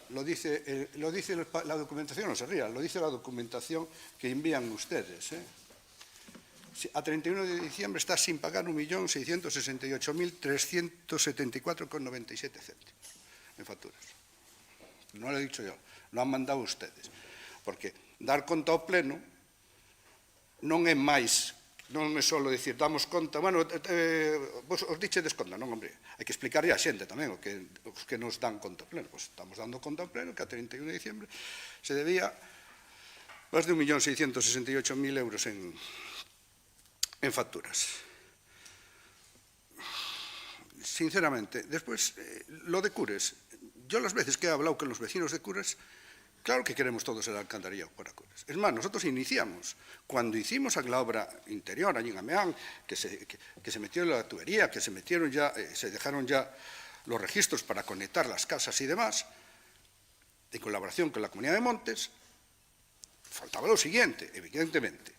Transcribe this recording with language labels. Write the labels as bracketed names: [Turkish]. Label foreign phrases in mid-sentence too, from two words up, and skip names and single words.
[Spanish] Lo dice la documentación, no se ría, lo dice la documentación que envían ustedes. A 31 de diciembre está sin pagar 1.668.374,97 céntimos en facturas. No lo he dicho yo, lo han mandado ustedes. [Galician] Porque dar conta ao pleno non é máis, non é só dicir, damos conta, bueno, vos os dichedes conta, non, hombre, hai que explicarlle a xente tamén os que nos dan conta ao pleno. Pois estamos dando conta ao pleno que a 31 de diciembre se debía máis de 1.668.000 euros en facturas. [Spanish] Sinceramente, después, lo de Cures, yo las veces que he hablado con los vecinos de Cures, claro que queremos todos el alcantarillado para Cures. Es más, nosotros iniciamos, cuando hicimos la obra interior allí en Ameán, que se metió la tubería, que se dejaron ya los registros para conectar las casas y demás, en colaboración con la Comunidad de Montes, faltaba lo siguiente, evidentemente.